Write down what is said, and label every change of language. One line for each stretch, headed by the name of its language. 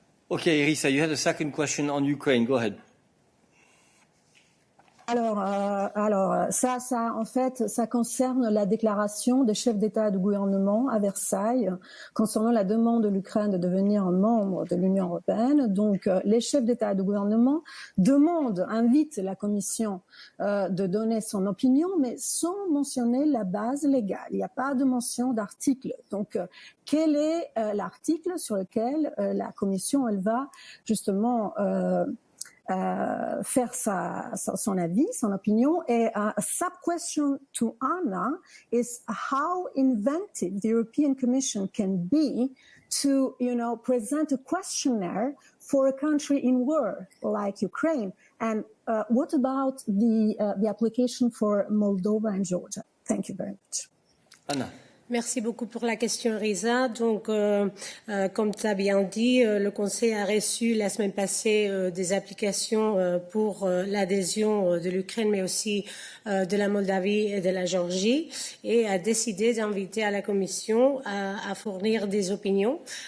English: Okay, Irisa, you had a second question on Ukraine. Go ahead.
French: Alors, ça, en fait, ça concerne la déclaration des chefs d'État et de gouvernement à Versailles concernant la demande de l'Ukraine de devenir un membre de l'Union européenne. Donc, les chefs d'État et de gouvernement invitent la Commission de donner son opinion, mais sans mentionner la base légale. Il n'y a pas de mention d'article. Donc, quel est l'article sur lequel la Commission, elle va justement faire son avis, son opinion.
English: Et a sub-question to Anna is how inventive the European Commission can be to, present a questionnaire for a country in war like Ukraine. And what about the application for Moldova and Georgia? Thank you very much. Anna.
French: Merci beaucoup pour la question, Risa. Donc, comme tu as bien dit, le Conseil a reçu la semaine passée des applications pour l'adhésion de l'Ukraine, mais aussi de la Moldavie et de la Géorgie, et a décidé d'inviter à la Commission à fournir des opinions.